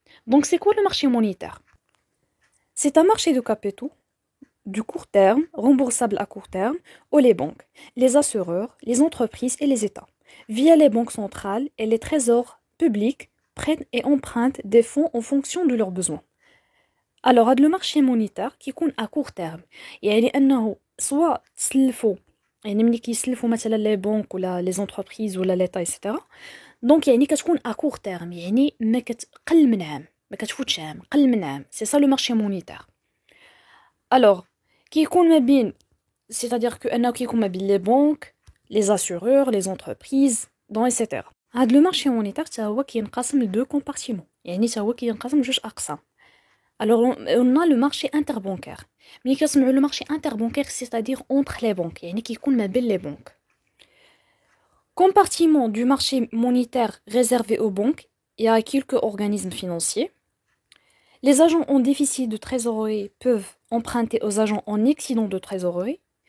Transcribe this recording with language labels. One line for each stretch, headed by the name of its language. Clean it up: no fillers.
French: Donc c'est quoi le marché monétaire? C'est un marché de capitaux du court terme, remboursable à court terme, aux les banques, les assureurs, les entreprises et les États, via les banques centrales et les trésors publics, prêtent et empruntent des fonds en fonction de leurs besoins. Alors, le marché monétaire qui est à court terme,
Arabic: يعني أنه
French: soit
Arabic: تسلفوا يعني ملي كيسلفوا مثلا
French: les banques ولا les entreprises ولا l'État etc.
Arabic: Donc يعني كتكون
French: à court terme
Arabic: يعني ما كتقل من عام ما كتفوتش عام قل من عام.
French: C'est ça le marché monétaire. Alors كيكون ما بين c'est-à-dire que
Arabic: أنه كيكون ما بين
French: les banques, les assureurs, les entreprises, donc etc.
Arabic: هاد لو مارشي مونيتير حتى هو كينقسم لدو كومبارتيمون يعني حتى هو كينقسم لجوج أقسام.
French: Alors on a le marché interbancaire.
Arabic: ملي كنسمعوا
French: le marché interbancaire c'est-à-dire entre les banques
Arabic: يعني كيكون ما بين
French: les banques. Compartiment du marché monétaire réservé aux banques et à quelques organismes financiers. Les agents en déficit de trésorerie peuvent emprunter aux agents en excédent de trésorerie.